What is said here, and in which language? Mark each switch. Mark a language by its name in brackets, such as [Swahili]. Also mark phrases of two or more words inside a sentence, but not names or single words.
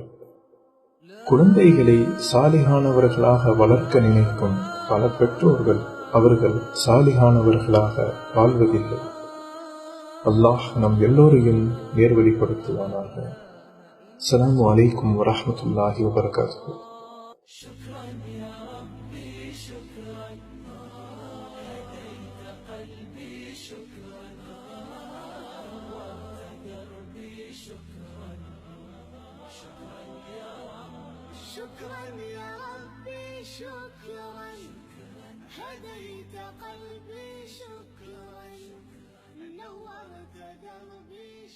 [Tamil] குழந்தைகளை சாலிகானவர்களாக வளர்க்க நினைக்கும் பல பெற்றோர்கள் அவர்கள் சாலிகானவர்களாக வாழ்வதில்லை. அல்லாஹ் நம் எல்லோரையும் நேர்வழிப்படுத்துவானாக. [Arabic] السلام عليكم ورحمة الله وبركاته. شكرا يا ربي شكرا هديت قلبي شكرا نورت دربي